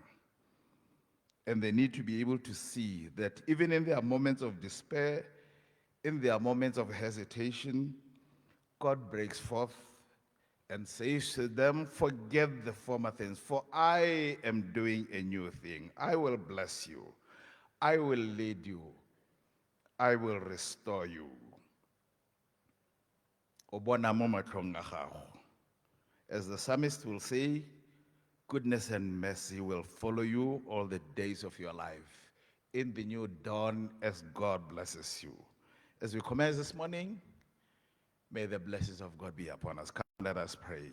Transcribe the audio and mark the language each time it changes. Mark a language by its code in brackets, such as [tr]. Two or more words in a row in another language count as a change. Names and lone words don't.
[en] And they need to be able to see that even in their moments of despair, in their moments of hesitation, God breaks forth and says to them, forget the former things, for I am doing a new thing. I will bless you. I will lead you. I will restore you. [tn] Obona mo matlhong a gago. [en] As the psalmist will say, goodness and mercy will follow you all the days of your life in the new dawn as God blesses you. As we commence this morning, may the blessings of God be upon us. Come, let us pray.